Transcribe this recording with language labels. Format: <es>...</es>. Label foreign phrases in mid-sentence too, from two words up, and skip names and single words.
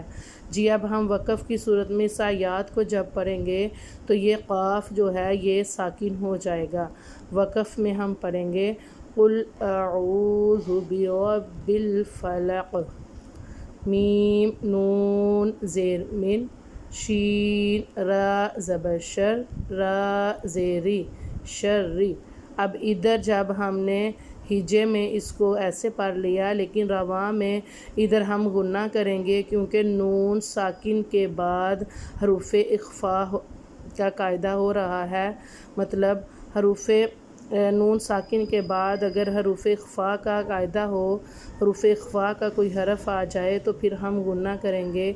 <ur>جی اب ہم وقف کی صورت میں اس آیات کو جب پڑھیں گے تو یہ قاف جو ہے یہ ساکن ہو جائے گا۔ وقف میں ہم پڑھیں گے</ur> <ar>قل اعوذ برب الفلق،</ar> <ur>میم نون زیر من، شین را زبر شر، را زیری شری۔ اب ادھر جب ہم نے ہجے میں اس کو ایسے پڑھ لیا، لیکن رواں میں ادھر ہم غنہ کریں گے کیونکہ نون ساکن کے بعد حروف اخفا کا قاعدہ ہو رہا ہے، مطلب حروف نون ساکن کے بعد اگر حروف اخفا کا قاعدہ ہو، حروف اخفا کا کوئی حرف آ جائے تو پھر ہم غنہ کریں گے۔</ur>